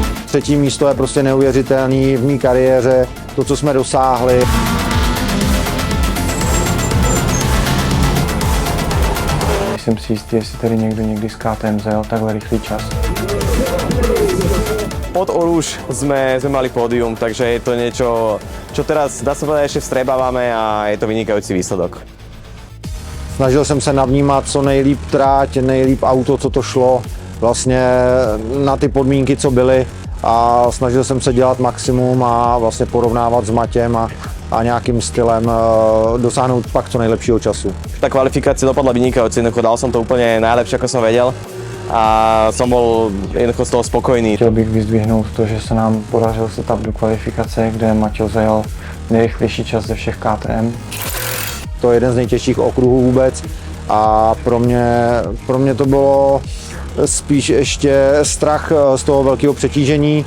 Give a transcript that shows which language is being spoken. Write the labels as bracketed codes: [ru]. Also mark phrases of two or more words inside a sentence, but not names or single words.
[cs] Třetí místo je prostě neuvěřitelný v mé kariéře, to, co jsme dosáhli. Jsem si jistý, jestli tady někdo někdy z KTM zajel takhle rychlý čas. [sk] Od Oruž sme mali pódium, takže je to niečo, čo teraz, dá sa povedať, ešte vstrebávame a je to vynikajúci výsledok. [cs] Snažil jsem se navnímat co nejlíp tráť, nejlíp auto, co to šlo, vlastně na ty podmínky, co byly, a snažil jsem se dělat maximum a vlastně porovnávat s Matěm a nějakým stylem dosáhnout pak co nejlepšího času. [sk] Tá kvalifikácia dopadla vynikajúci, jednoducho dal som to úplne najlepšie, ako som vedel a som bol jednoducho z toho spokojný. [cs] Chtěl bych vyzdvihnout to, že se nám podařilo setup do kvalifikace, kde Matěj zajel nejrychlejší čas ze všech KTM. To je jeden z nejtěžších okruhů vůbec a pro mě to bylo spíš ještě strach z toho velkého přetížení.